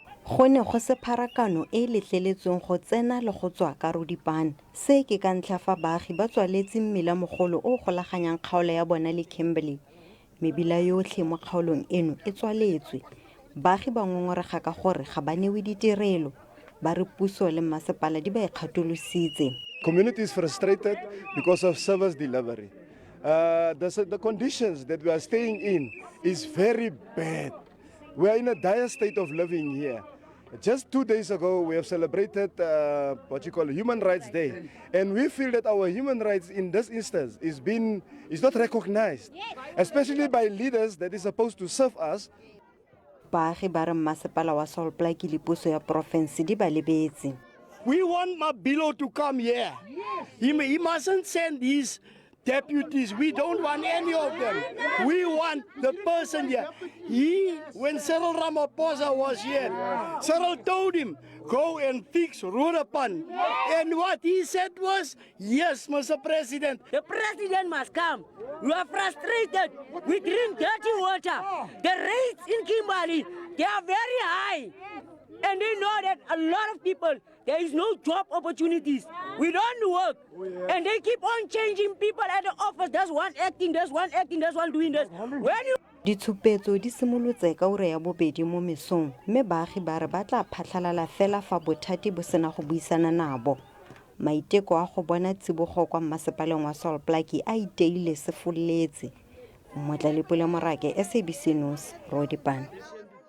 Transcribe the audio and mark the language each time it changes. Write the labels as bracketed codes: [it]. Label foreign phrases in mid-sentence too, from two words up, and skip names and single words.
[tn] Go ne go se pharakano e letleletsweng go tsena le go tswa ka Roodepan. Se ke ka ntlha fa baagi ba tswaletse mmila mogolo o golaganyang kgaolo ya bona le Kimberley. Mebila yotlhe mo kgaolong eno e tswaletswe. Baagi ba ngongorega ka gore ga ba newe ditirelo. Ba re puso le mmasepala di ba ikgatolositse. [en] Community is frustrated because of service delivery. The conditions that we are staying in is very bad. We are in a dire state of living here. Just 2 days ago, we have celebrated Human Rights Day, and we feel that our human rights in this instance is not recognized, especially by leaders that is supposed to serve us. [tn] Baagi ba re mmasepala wa Salt Lake le puso ya province di ba lebetse. [en] We want Mabilo to come here. He mustn't send his deputies. We don't want any of them. We want the person here. When Cyril Ramaphosa was here, Cyril told him, go and fix Roodepan. And what he said was, yes, Mr. President. The president must come. We are frustrated. We drink dirty water. The rates in Kimberley, they are very high. And they know that a lot of people, there is no job opportunities. We don't work. And they keep on changing people at the office. There's one acting, there's one acting, there's one doing this. When you [tn] Ditshupetso di simolotse ka ura ya bobedi mo mesong, mme baagi ba re ba tla phatlhalala fela fa bothati bo sena go buisana nabo. Maiteko a go bona tsibogo kwa mmasepaleng wa Salt Lake a iteile se foletse. Motlalepole Morake, SABC News, Roodepan.